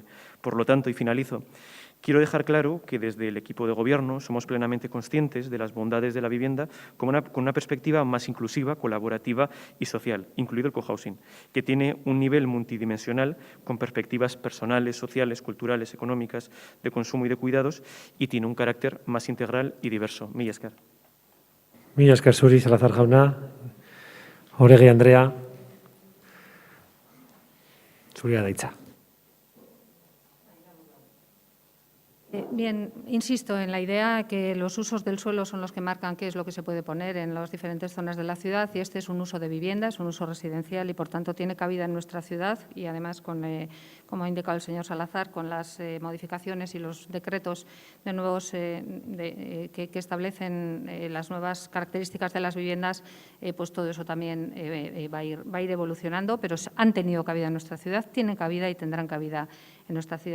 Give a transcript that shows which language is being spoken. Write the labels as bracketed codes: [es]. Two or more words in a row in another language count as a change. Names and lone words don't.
[es] Por lo tanto, y finalizo, quiero dejar claro que desde el equipo de Gobierno somos plenamente conscientes de las bondades de la vivienda con una perspectiva más inclusiva, colaborativa y social, incluido el cohousing, que tiene un nivel multidimensional con perspectivas personales, sociales, culturales, económicas, de consumo y de cuidados, y tiene un carácter más integral y diverso. [eu] Mila esker. Mila esker zuri, Salazar jauna. Oregi Andrea. Zuria da hitza. [es] Bien, insisto en la idea que los usos del suelo son los que marcan qué es lo que se puede poner en las diferentes zonas de la ciudad, y este es un uso de vivienda, es un uso residencial y, por tanto, tiene cabida en nuestra ciudad, y además, como ha indicado el señor Salazar, con las modificaciones y los decretos de nuevos que establecen las nuevas características de las viviendas, pues todo eso también va a ir evolucionando, pero han tenido cabida en nuestra ciudad, tienen cabida y tendrán cabida en nuestra ciudad.